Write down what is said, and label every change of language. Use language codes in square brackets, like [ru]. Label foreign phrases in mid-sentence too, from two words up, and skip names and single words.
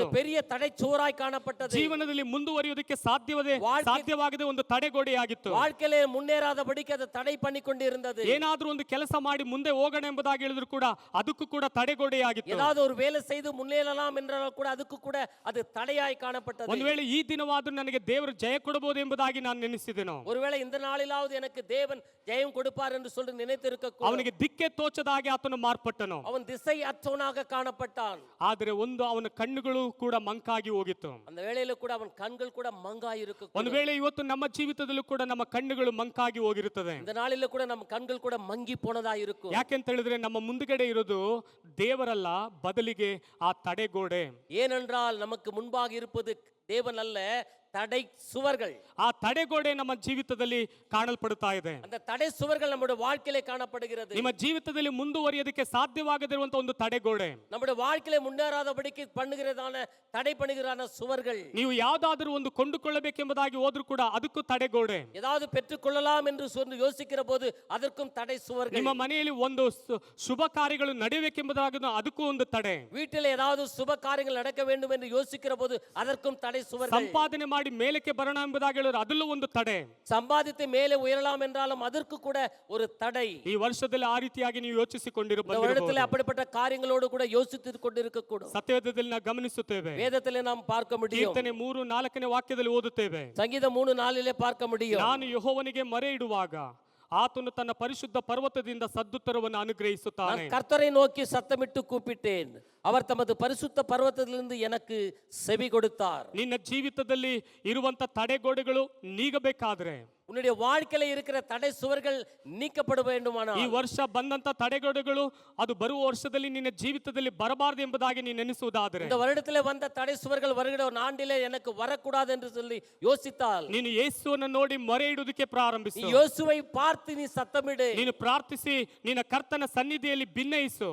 [ta] அது பெரிய தடை சுவராய் காணப்பட்டது. [kn] ಜೀವನದಲ್ಲಿ ಮುಂದುವರಿಯುವುದಕ್ಕೆ ಸಾಧ್ಯವಾಗದೆ ಒಂದು ತಡೆಗೋಡೆಯಾಗಿತ್ತು. [ta] வாழ்க்கையில முன்னேறாதபடிக்கு அது தடை பண்ணி கொண்டிருந்தது. [kn] ಏನಾದ್ರೂ ಒಂದು ಕೆಲಸ ಮಾಡಿ ಮುಂದೆ ಹೋಗೋಣ ಎಂಬುದಾಗಿ ಹೇಳಿದ್ರು ಕೂಡ ಅದಕ್ಕೂ ಕೂಡ ತಡೆಗೋಡೆಯಾಗಿತ್ತು. [ta] ஏதாவது ஒரு வேலை செய்து முன்னேறலாம் என்றால் கூட அதுக்கு கூட அது தடையாய் காணப்பட்டது. [kn] ಒಂದು ವೇಳೆ ಈ ದಿನವಾದ್ರೂ ನನಗೆ ದೇವರು ಜಯ ಕೊಡಬಹುದು ಎಂಬುದಾಗಿ ನಾನು ನೆನೆಸಿದೆನು. [ta] ஒருவேளை இந்த நாளிலாவது எனக்கு தேவன் ஜெயம் கொடுப்பார் என்று சொல்லி நினைத்திருக்க கூடும். [kn] ಅವನಿಗೆ ದಿಕ್ಕೆ ತೋಚದಾಗಿ ಆತನು ಮಾರ್ಪಟ್ಟನು. [ta] அவன் திசை அற்றவனாக காணப்பட்டான். [kn] ಆದರೆ ಒಂದು ಅವನ ಕಣ್ಣುಗಳು ಕೂಡ ಮಂಕಾಗಿ ಹೋಗಿತ್ತು. [ta] அந்த வேளையில கூட அவன் கண்கள் கூட மங்காய் இருக்கு. [kn] ಒಂದು ವೇಳೆ ಇವತ್ತು ನಮ್ಮ ಜೀವಿತದಲ್ಲೂ ಕೂಡ ನಮ್ಮ ಕಣ್ಣುಗಳು ಮಂಕಾಗಿ ಹೋಗಿರುತ್ತದೆ. [ta] இந்த நாளில கூட நம்ம கண்கள் கூட மங்கி போனதா இருக்கும். [kn] ಯಾಕೆಂತ ಹೇಳಿದ್ರೆ ನಮ್ಮ ಮುಂದುಗಡೆ ಇರೋದು ದೇವರಲ್ಲ, ಬದಲಿಗೆ ಆ ತಡೆಗೋಡೆ. [ta] ஏனென்றால் நமக்கு முன்பாக இருப்பது தேவன் அல்ல, தடை சுவர்கள். [kn] ಆ ತಡೆಗೋಡೆ ನಮ್ಮ ಜೀವಿತದಲ್ಲಿ ಕಾಣಲ್ಪಡುತ್ತಾ ಇದೆ. [ta] அந்த தடை சுவர்கள் நம்முடைய வாழ்க்கையிலே காணப்படுகிறது. [kn] ನಿಮ್ಮ ಜೀವಿತದಲ್ಲಿ ಮುಂದುವರಿಯೋದಕ್ಕೆ ಸಾಧ್ಯವಾಗದಿರುವಂತ ಒಂದು ತಡೆಗೋಡೆ, [ta] நம்முடைய வாழ்க்கையிலே முன்னேறாதபடிக்கு பண்ணுகிறதான தடை பண்ணுகிறான சுவர்கள். [kn] ನೀವು ಯಾವ್ದಾದ್ರೂ ಒಂದು ಕೊಂಡುಕೊಳ್ಳಬೇಕೆಂಬುದಾಗಿ ಹೋದ್ರೂ ಕೂಡ ಅದಕ್ಕೂ ತಡೆಗೋಡೆ. [ta] ஏதாவது பெற்றுக்கொள்ளலாம் என்று சொல்லி யோசிக்கிற போது அதற்கும் தடை சுவர்கள். [kn] ನಿಮ್ಮ ಮನೆಯಲ್ಲಿ ಒಂದು ಶುಭ ಕಾರ್ಯಗಳು ನಡೆಯಬೇಕೆಂಬುದಾಗಿ ಅದಕ್ಕೂ ಒಂದು ತಡೆ. [ta] வீட்டில் ஏதாவது சுப காரியங்கள் நடக்க வேண்டும் என்று யோசிக்கிற போது அதற்கும் தடை சுவர்கள். [kn] ಸಂಪಾದನೆ ಮಾಡಿ ಮೇಲಕ್ಕೆ ಬರೋಣ ಎಂಬುದಾಗಿ ಹೇಳಿದ್ರೆ ಅದರಲ್ಲೂ ಒಂದು ತಡೆ. [ta] சம்பாதித்து மேலே உயரலாம் என்றாலும் அதற்கு கூட ஒரு தடை. [kn] ಈ ವರ್ಷದಲ್ಲಿ ಆ ರೀತಿಯಾಗಿ ನೀವು ಯೋಚಿಸಿಕೊಂಡಿರಬಹುದು. [ta] இந்த வருடத்தில் அப்படிப்பட்ட காரியங்களோடு கூட யோசித்து கொண்டிருக்க கூடும். [kn] ಸತ್ಯವೇದದಲ್ಲಿ ನಾವು ಗಮನಿಸುತ್ತೇವೆ. [ta] வேதத்திலே நாம் பார்க்க முடியும். [kn] ಕೀರ್ತನೆ 3:4ನೇ ವಾಕ್ಯದಲ್ಲಿ ಓದುತ್ತೇವೆ, [ta] சங்கீதம் 3:4 பார்க்க முடியும். [kn] ನಾನು ಯೆಹೋವನಿಗೆ ಮೊರೆ ಇಡುವಾಗ ಆತನು ತನ್ನ ಪರಿಶುದ್ಧ ಪರ್ವತದಿಂದ ಸದ್ದುತ್ತರವನ್ನು ಅನುಗ್ರಹಿಸುತ್ತಾನೆ. [ta] நான் கர்த்தரை நோக்கி சத்தமிட்டு கூப்பிட்டேன், அவர் தமது பரிசுத்த பர்வதத்திலிருந்து எனக்கு செவி கொடுத்தார். [kn] ನಿನ್ನ ಜೀವಿತದಲ್ಲಿ ಇರುವಂತ ತಡೆಗೋಡೆಗಳು ನೀಗಬೇಕಾದ್ರೆ, [ta] உன்னுடைய வாழ்க்கையில இருக்கிற தடை சுவர்கள் நீக்கப்பட வேண்டுமானால், [kn] ಈ ವರ್ಷ ಬಂದಂತ ತಡೆಗೋಡೆಗಳು ಅದು ಬರುವ ವರ್ಷದಲ್ಲಿ ನಿನ್ನ ಜೀವಿತದಲ್ಲಿ ಬರಬಾರದು ಎಂಬುದಾಗಿ ನೀನು ನೆನೆಸುವುದಾದರೆ, [ta] இந்த வருடத்திலே வந்த தடை சுவர்கள் வருகிற ஒரு ஆண்டிலே எனக்கு வரக்கூடாது என்று சொல்லி யோசித்தால், [kn] ನೀನು ಯೇಸುವನ್ನು ನೋಡಿ ಮೊರೆ ಇಡುವುದಕ್ಕೆ ಪ್ರಾರಂಭಿಸು. [ta] நீ யோசுவை பார்த்து நீ சத்தமிடு. [kn] ನೀನು ಪ್ರಾರ್ಥಿಸಿ ನಿನ್ನ ಕರ್ತನ ಸನ್ನಿಧಿಯಲ್ಲಿ ಭಿನ್ನಯಿಸು.